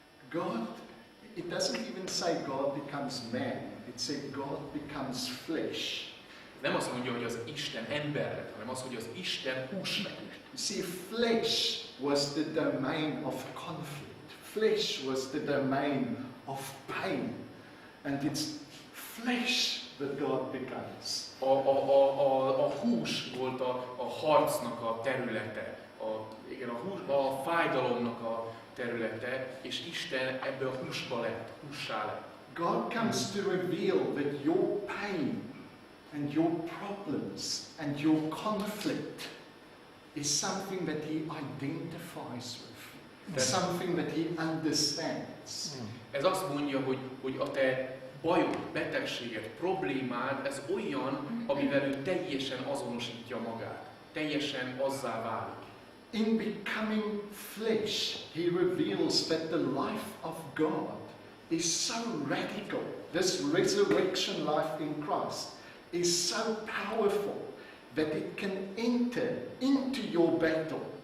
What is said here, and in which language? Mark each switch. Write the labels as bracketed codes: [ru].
[en] God, it doesn't even say God becomes man, it says God becomes flesh. [hu] Nem azt mondja, hogy az Isten ember lett, hanem az, hogy az Isten hús lett. [en] You see, flesh was the domain of conflict. Flesh was the domain of pain. And it's flesh that God becomes. [hu] A hús volt a harcnak a területe, a fájdalomnak a területe, és Isten ebbe a húsba lett, hússá lett. [en] God comes to reveal that your pain and your problems and your conflict is something that he identifies with, something that he understands. [hu] Ez azt mondja, hogy a te bajod, betegséged, problémád, ez olyan, amivel ő teljesen azonosítja magát, teljesen azzá válik. [en] In becoming flesh, he reveals that the life of God is so radical. This resurrection life in Christ is so powerful that it can enter into your battle.